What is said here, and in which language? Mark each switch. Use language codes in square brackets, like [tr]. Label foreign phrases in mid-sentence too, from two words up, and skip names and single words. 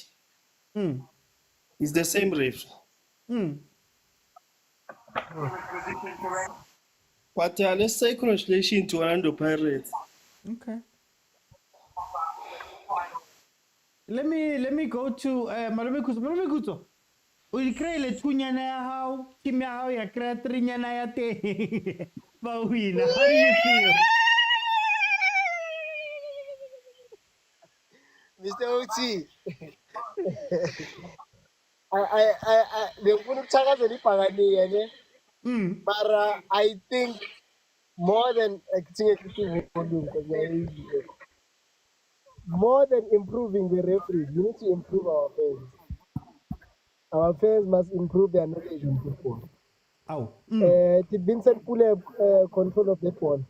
[en] It's the same referee. But let's say congratulations to Orlando Pirates. Okay. Let me go to Malome Kuzo. [st] O ikreile thunyana ya hao, team ya hao ya krea trinyana ya teng. Bawina, [en] how do you feel? Mr. OT. [zu] Ngifuna ukuthakazela ibhakaniya ne. [en] Mara I think more than more than improving the referees, we need to improve our fans. Our fans must improve their knowledge on football. Oh. Did Vincent Pule have control of that ball?